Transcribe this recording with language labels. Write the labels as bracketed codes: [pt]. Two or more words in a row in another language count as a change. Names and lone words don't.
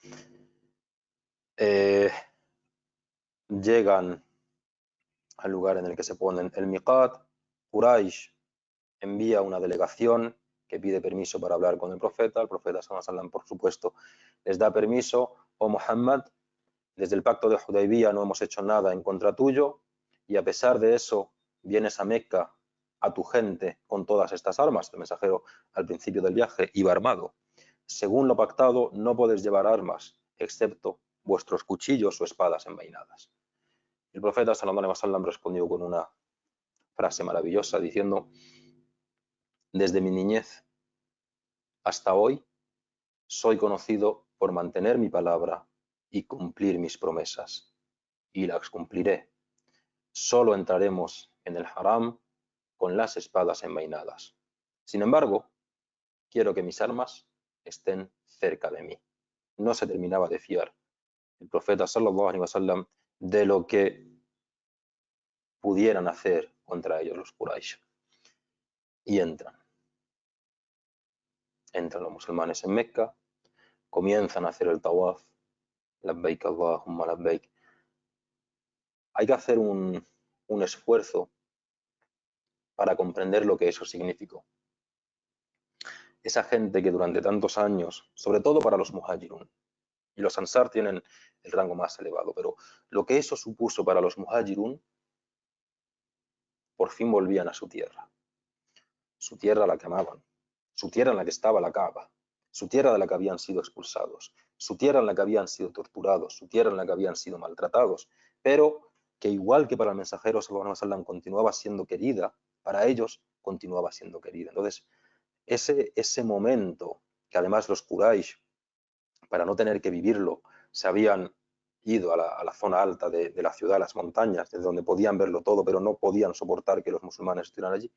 [es] Llegan al lugar en el que se ponen el miqat. Quraysh envía una delegación que pide permiso para hablar con el profeta [ar] صلى الله عليه وسلم, [es] por supuesto, les da permiso. Oh Muhammad, desde el pacto de Hudaybiyah no hemos hecho nada en contra tuyo, y a pesar de eso vienes a Meca a tu gente con todas estas armas. El mensajero al principio del viaje iba armado. Según lo pactado, no podéis llevar armas, excepto vuestros cuchillos o espadas envainadas. El profeta [ar] صلى الله عليه وسلم [es] respondió con una frase maravillosa diciendo, desde mi niñez hasta hoy soy conocido por mantener mi palabra y cumplir mis promesas, y las cumpliré. Solo entraremos en el haram con las espadas envainadas. Sin embargo, quiero que mis armas estén cerca de mí. No se terminaba de fiar el profeta [ar] صلى الله عليه وسلم [es] de lo que pudieran hacer contra ellos los Quraysh. y entran los musulmanes en Meca, comienzan a hacer el tawaf, [ar] لبيك اللهم لبيك. [es] Hay que hacer un esfuerzo para comprender lo que eso significó. Esa gente que durante tantos años, sobre todo para los muhajirun, y los ansar tienen el rango más elevado, pero lo que eso supuso para los muhajirun, por fin volvían a su tierra a la que amaban, su tierra en la que estaba la Kaaba, su tierra de la que habían sido expulsados, su tierra en la que habían sido torturados, su tierra en la que habían sido maltratados, pero que igual que para el mensajero [ar] صلى الله عليه وسلم [es] continuaba siendo querida, para ellos continuaba siendo querida. Entonces, ese momento que además los Quraysh, para no tener que vivirlo, se habían ido a la zona alta de la ciudad, a las montañas, desde donde podían verlo todo, pero no podían soportar que los musulmanes estuvieran allí.